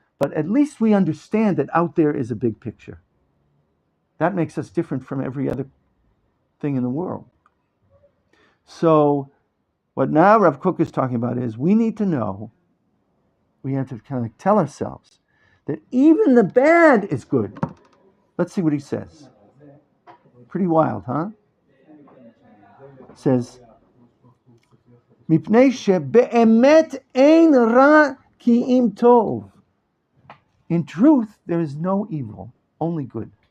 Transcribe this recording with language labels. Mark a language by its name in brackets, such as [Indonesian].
[English] But at least we understand that out there is a big picture. That makes us different from every other thing in the world. So what now Rav Kook is talking about is we need to know, we have to kind of tell ourselves that even the bad is good. Let's see what he says. Pretty wild, huh? [Hebrew] It says, "Mipnei shebe'emet ein ra ki im tov." [English] In truth, there is no evil, only good.